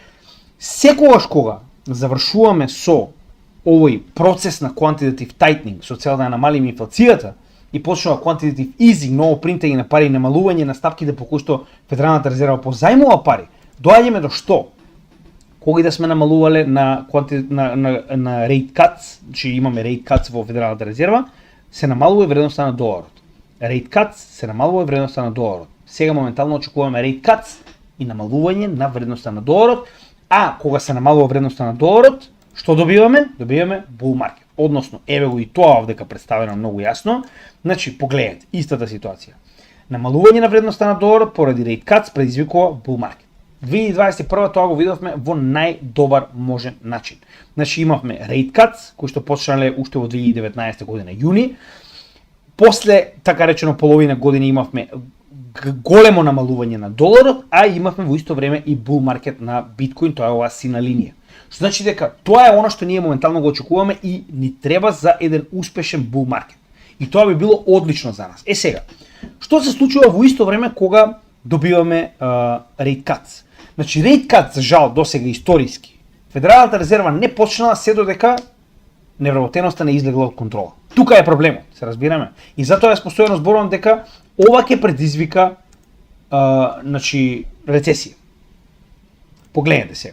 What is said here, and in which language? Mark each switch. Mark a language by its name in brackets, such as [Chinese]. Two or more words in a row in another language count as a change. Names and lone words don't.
[Macedonian] Секогаш кога завршуваме со овој процес на [English] quantitative tightening, [Macedonian] со цел да намалиме инфлацијата, и почнува [English] quantitative easing, [Macedonian] ново принтање на пари и намалување на стапките по кои што Федералната резерва позајмува пари, доаѓаме до што? Кога и да сме намалувале на [English] rate cuts, [Macedonian] значи имаме [English] rate cuts [Macedonian] во Федералната резерва, се намалува вредноста на доларот. [English] Rate cuts [Macedonian] се намалува вредноста на доларот. Сега моментално очекуваме [English] rate cuts [Macedonian] и намалување на вредноста на доларот, а кога се намалува вредноста на доларот, Што добиваме? Добиваме [English] bull market. [Macedonian] Односно, еве го и тоа овдека представено многу јасно. Значи, погледнете, истата ситуација. Намалување на вредноста на доларот поради [English] rate cuts [Macedonian] предизвикува [English] bull market. [Macedonian] 2021 тоа го видовме во најдобар можен начин. Значи имавме [English] rate cuts [Macedonian] кои што почнале уште во 2019 година јуни. После така речено половина година имавме големо намалување на доларот, а имавме во исто време и [English] bull market [Macedonian] на биткоин, тоа е оваа сина линија. Што значи дека тоа е она што ние моментално го очекуваме и ни треба за еден успешен [English] bull market. [Macedonian] И тоа би било одлично за нас. Сега, што се случува во исто време кога добиваме [English] rate cuts? [Macedonian] Значи [English] rate cuts, [Macedonian] за жал, досега историски, Федералната резерва не почнала се додека невработеноста не излегла од контрола. Тука е проблемот, се разбираме. И затоа јас постојано зборувам дека ова ќе предизвика значи рецесија. Погледнете сега.